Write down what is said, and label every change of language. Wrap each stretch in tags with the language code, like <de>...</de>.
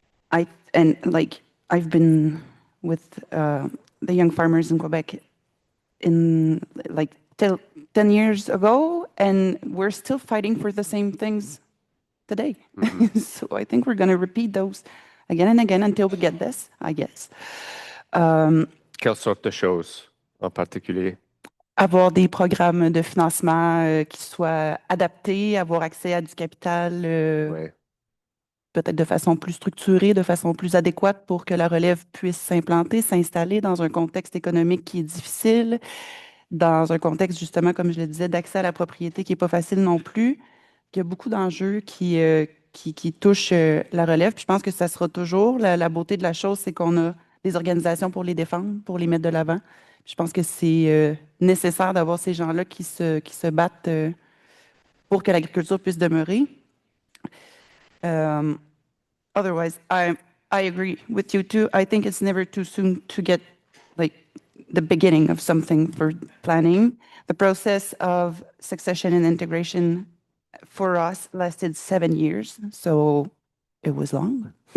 <en>I've been with the young farmers in Quebec in till 10 years ago, and we're still fighting for the same things today. So I think we're going to repeat those again and again until we get this, I guess.</en> <fr>Quelle sorte de choses en particulier? Avoir des programmes de financement qui soient adaptés, avoir accès à du capital Ouais. peut-être de façon plus structurée, de façon plus adéquate pour que la relève puisse s'implanter, s'installer dans un contexte économique qui est difficile, dans un contexte justement, comme je le disais, d'accès à la propriété qui n'est pas facile non plus. Il y a beaucoup d'enjeux qui touchent la relève. Puis je pense que ça sera toujours la beauté de la chose, c'est qu'on a des organisations pour les défendre, pour les mettre de l'avant. Je pense que c'est nécessaire d'avoir ces gens-là qui se battent pour que l'agriculture puisse demeurer.</fr> <en>Otherwise, I agree with you too. I think it's never too soon to get like the beginning of something for planning. The process of succession and integration for us lasted 7 years, so it was long.</en>